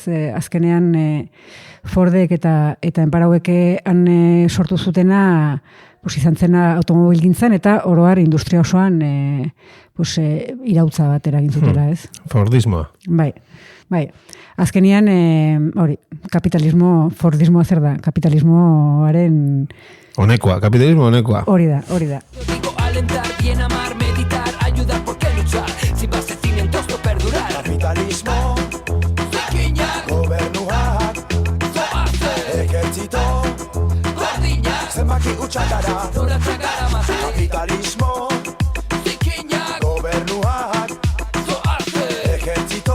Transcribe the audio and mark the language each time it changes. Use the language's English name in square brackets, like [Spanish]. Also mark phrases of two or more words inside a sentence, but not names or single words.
[Basque] Azkenean Fordek eta enparauek han sortu zutena izan zena automobilgintzan eta oroar industria osoan irautza bat eragin zutela, ez? Fordismoa. Bai. Azkenean, Fordismoa zer da? Kapitalismoaren... Kapitalismo honekoa. Hori da. [Spanish] Digo alentar, bien amar, meditar, ayudar, ¿por qué luchar? Sin base cimientos no perdurar. [Basque] Kapitalismo, Zikinak, gobernuak, zoazte, ejertzito, gordinak, zenbaki utxatara. zoratzak garamazte. Kapitalismo, Zikinak, gobernuak, zoazte, ejertzito,